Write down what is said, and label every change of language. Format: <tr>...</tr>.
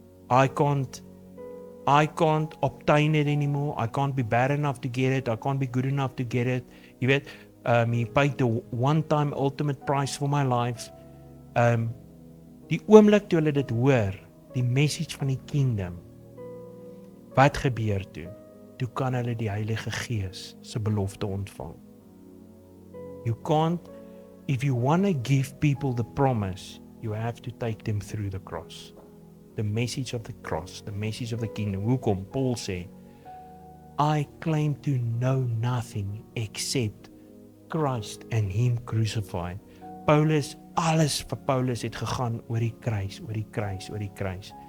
<en>I can't obtain it anymore. I can't be bad enough to get it. I can't be good enough to get it.</en> <af>Jy weet,</af> <en>he paid the one-time ultimate price for my life.</en> <af>Die oomblik toe hulle dit hoor, die message van die kingdom, wat gebeur toe? Toe kan hulle die Heilige Gees se belofte ontvang.</af> <en>You can't, if you want to give people the promise, you have to take them through the cross. The message of the cross, the message of the kingdom.</en> <af>Hoekom?</af> <en>Paul</en> <af>sê,</af> <en>I claim to know nothing except Christ and Him crucified.</en> <af>Alles vir Paulus het gegaan oor die kruis, oor die kruis, oor die kruis.</af>